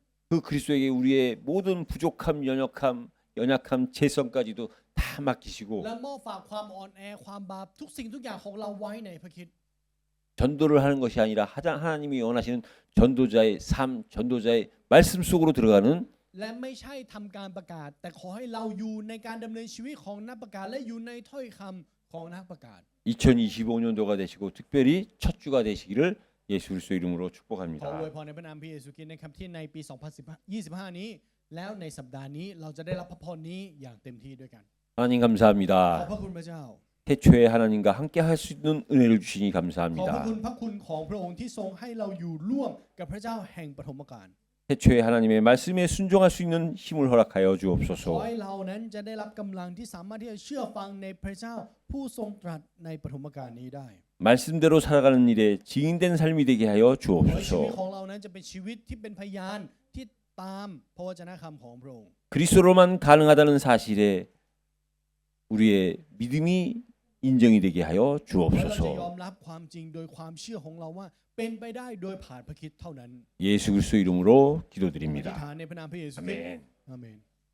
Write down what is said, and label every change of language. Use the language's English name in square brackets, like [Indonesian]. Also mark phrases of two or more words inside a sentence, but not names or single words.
[Korean] 그 그리스도에게 우리의 모든 부족함, 연약함, 재성까지도 다 맡기시고 [Thai] และมอบฝากความอ่อนแอความบาปทุกสิ่งทุกอย่างของเราไว้ในพระคริสต์ [Korean] 전도를 하는 것이 아니라 하나님이 원하시는 전도자의 삶, 전도자의 말씀 속으로 들어가는 [Thai] และไม่ใช่ทำการประกาศ แต่ขอให้เราอยู่ในการดำเนินชีวิตของนักประกาศและอยู่ในถ้อยคำของนักประกาศ [Korean] 2025년도가 되시고 특별히 첫 주가 되시기를 예수 그리스도 이름으로 [Thai] ขออวย [Korean] 축복합니다. [Thai] พรในพระนามพระเยซูคริสต์นะครับที่ในปี 2025 นี้ แล้วในสัปดาห์นี้เราจะได้รับพระพรนี้อย่างเต็มที่ด้วยกัน [Korean] 하나님 [Thai] ขอบ [Korean] 감사합니다. [Thai] พระคุณพระเจ้า [Korean] 태초에 하나님과 함께 할 수 있는 은혜를 주시니 [Thai] ขอบพระ [Korean] 감사합니다. [Thai] คุณพระคุณของพระองค์ที่ทรงให้เราอยู่ร่วมกับพระเจ้าแห่งปฐมกาล [Korean] 태초에 하나님의 말씀에 순종할 수 있는 힘을 허락하여 [Thai] ขอ [Korean] 주옵소서. [Thai] ให้เรานั้นจะได้รับกำลังที่สามารถที่จะเชื่อฟังในพระเจ้าผู้ทรงตรัสในปฐมกาลนี้ได้ [Korean] 말씀대로 살아가는 일에 증인된 삶이 되게 하여 [Thai] ขอให้ชีวิต [Korean] 주옵소서. [Thai] ของเรานั้นจะเป็นชีวิตที่เป็นพยานที่ตามพระวจนะคำของพระองค์ [Korean] 그리스도로만 가능하다는 사실에 우리의 믿음이 인정이 되게 하여 [Thai] และเราจะยอ [Korean] 주옵소서. [Thai] มรับความจริงโดยความเชื่อของเราว่าเป็นไปได้โดยผ่านพระคริสต์เท่านั้น [Korean] 예수 그리스도 이름으로 [Thai] อธิษ [Korean] 기도드립니다. [Thai] ฐานในพระนามพระเยซูคริสต์ [Korean] 아멘. [Thai] อาเมน